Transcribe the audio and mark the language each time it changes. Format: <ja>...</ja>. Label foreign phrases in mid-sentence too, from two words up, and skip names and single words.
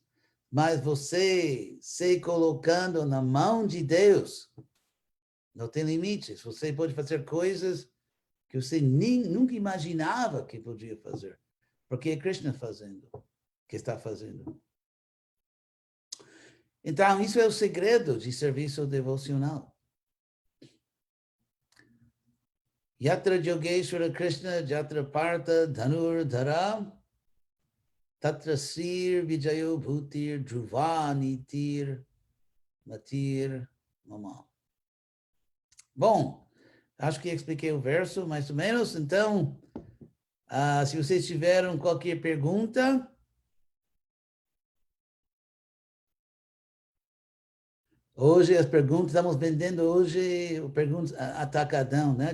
<pt>Mas você se colocando na mão de Deus, não tem limites. Você pode fazer coisas que você nunca imaginava que podia fazer. Porque é Krishna fazendo, que está fazendo. Então, isso é o segredo de serviço devocional.</pt> <sa>यत्र योगेश्वर कृष्ण यत्र पार्थ धनुर् धर तत्र श्रीर् विजयो भूतिर् ध्रुवा नीतिर् मतिर् मम.</sa> <pt>Bom, acho que expliquei o verso mais ou menos. Então, se vocês tiveram qualquer pergunta, hoje as perguntas, estamos vendendo hoje perguntas atacadão, né?</pt>